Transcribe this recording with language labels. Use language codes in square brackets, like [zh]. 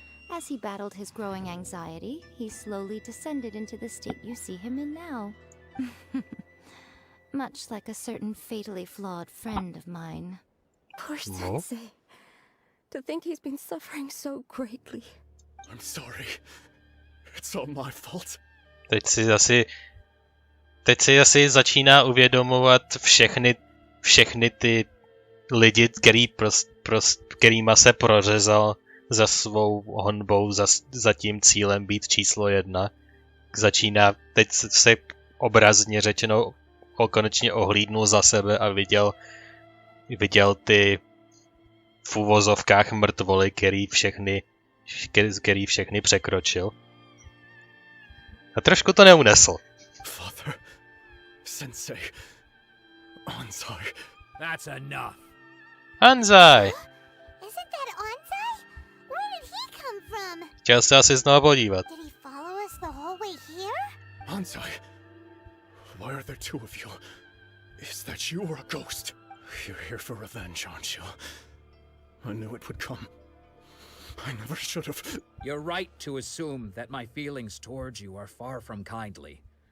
[en] As he battled his growing anxiety, he slowly descended into the state you see him in now. Much like a certain fatally flawed friend of mine. Poor Sensei. To think he's been suffering so greatly. I'm sorry. It's all my fault. [cs] Teď si asi začíná uvědomovat všechny ty lidi, kterýma se prořezal za svou honbou, za tím cílem být číslo 1. Začíná, teď se obrazně řečeno konečně ohlídnul za sebe a viděl ty v uvozovkách mrtvoly, který všechny překročil. A trošku to neunesl. [en] Father, Sensei, Anzai. That's enough. Anzai! Isn't that Anzai? Where did he come from? [cs] Chtěl se asi znovu podívat. [en] Did he follow us the whole way here? Anzai, why are there two of you? Is that you or a ghost? You're here for revenge, aren't you? I knew it would come. I never should have. You're right to assume that my feelings towards you are far from kindly.